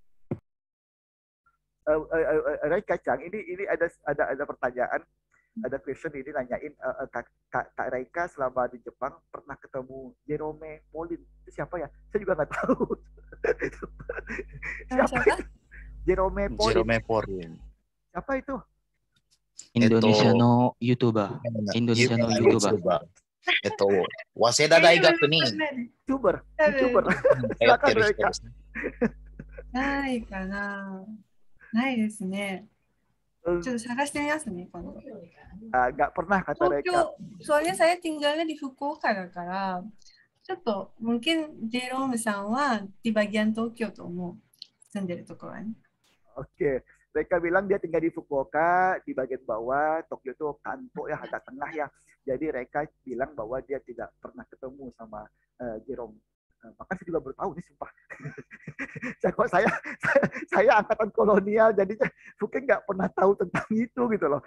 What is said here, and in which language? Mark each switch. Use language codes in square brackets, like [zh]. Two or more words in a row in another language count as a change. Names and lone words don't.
[id] Reika Chang, ini ada pertanyaan, ada question ini nanyain Kak Reika selama di Jepang pernah ketemu Jerome Pauline. Itu siapa ya? Saya juga nggak tahu. Siapa itu? Jerome Pauline. Siapa itu? [ja] Indonesia no YouTuber. Indonesia no YouTuber. 早稲田大学に YouTuber. 通ってる人ですね。ないかな。ないですね。ちょっと探してみますね、今度。 [id] Nggak pernah kata Reika. Soalnya saya tinggalnya di Fukuoka [ja] だから、ちょっと [id] mungkin Jerome [ja] さんは [id] di bagian Tokyo [ja] と思う。住んでるところはね。 [id] Oke, Reika bilang dia tinggal di Fukuoka, di bagian bawah. Tokyo itu Kanto ya, agak tengah ya. Jadi Reika bilang bahwa dia tidak pernah ketemu sama Jerome. Maka saya juga baru tahu nih, sumpah. saya angkatan kolonial, jadi mungkin nggak pernah tahu tentang itu gitu loh.